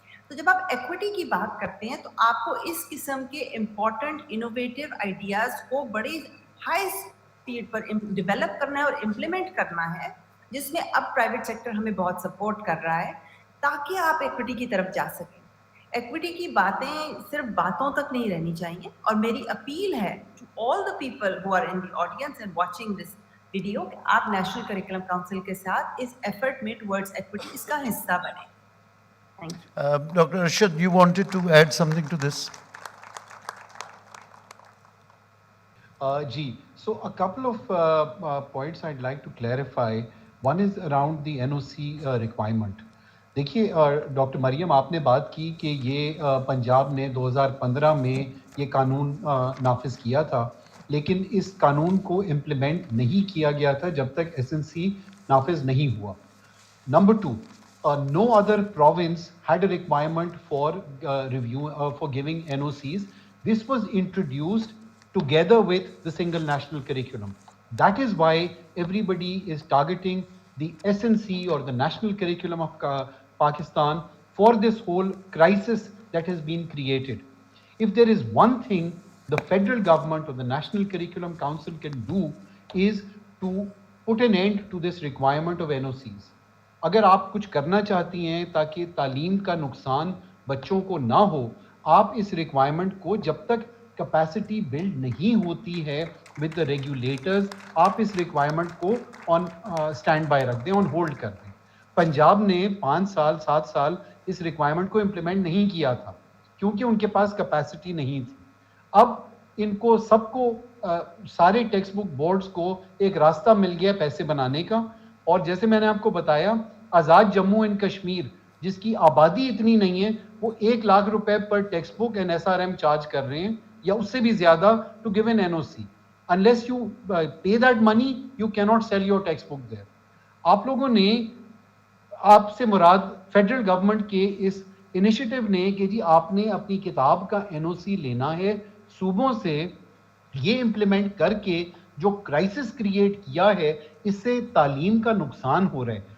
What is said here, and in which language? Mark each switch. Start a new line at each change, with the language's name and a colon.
Urdu: تو جب آپ ایکوٹی کی بات کرتے ہیں تو آپ کو اس قسم کے امپورٹنٹ انوویٹیو آئیڈیاز کو بڑی ہائی اسپیڈ پر ڈیولپ کرنا ہے اور امپلیمنٹ کرنا ہے, جس میں اب پرائیویٹ سیکٹر ہمیں بہت سپورٹ کر رہا ہے تاکہ آپ ایکوٹی کی طرف جا سکیں. ایکوٹی کی باتیں صرف باتوں تک نہیں رہنی چاہیے, اور میری اپیل ہے
English: to all the people who are in the audience and watching this video
Urdu: کہ آپ نیشنل کریکولم کاؤنسل کے ساتھ اس ایفرٹ میں ٹورڈز ایکوٹی اس کا حصہ بنیں.
English: Thank you. Dr. Arshad, you wanted to add something to this? Ji, so a couple of points I'd like to clarify. One is around the NOC requirement.
Urdu: دیکھیے doctor مریم آپ نے بات کی کہ یہ پنجاب نے 2015 میں یہ قانون نافذ کیا تھا, لیکن اس قانون کو امپلیمنٹ نہیں کیا گیا تھا جب تک SNC نافذ نہیں ہوا.
English: Number 2, no other province had a requirement for for giving NOCs. This was introduced together with the single national curriculum. That is why everybody is targeting the SNC or the national curriculum of Pakistan for this whole crisis that has been created. If there is one thing the federal government or the National Curriculum Council can do is to put an end to this requirement of NOCs.
Urdu: اگر آپ کچھ کرنا چاہتی ہیں تاکہ تعلیم کا نقصان بچوں کو نہ ہو, آپ اس ریکوائرمنٹ کو جب تک کیپیسٹی بلڈ نہیں ہوتی ہے
English: with the regulators,
Urdu: آپ اس ریکوائرمنٹ کو آن اسٹینڈ بائی رکھ دیں, آن ہولڈ کر دیں. پنجاب نے 5 سال 7 سال اس ریکوائرمنٹ کو امپلیمنٹ نہیں کیا تھا کیونکہ ان کے پاس کیپیسٹی نہیں تھی. اب ان کو سب کو سارے ٹیکسٹ بک بورڈز کو ایک راستہ مل گیا پیسے بنانے کا, اور جیسے میں نے آپ کو بتایا آزاد جموں اینڈ کشمیر جس کی آبادی اتنی نہیں ہے, وہ 1 لاکھ روپے پر text book and SRM charge کر رہے ہیں یا اس سے بھی زیادہ to give an NOC.
English: unless you pay that money you cannot sell your textbook there.
Urdu: آپ لوگوں نے, آپ سے مراد فیڈرل گورنمنٹ کے اس انیشیٹو نے کہ جی آپ نے اپنی کتاب کا NOC لینا ہے صوبوں سے, یہ امپلیمنٹ کر کے جو کرائسس کریٹ کیا ہے اس سے تعلیم کا نقصان ہو رہا ہے.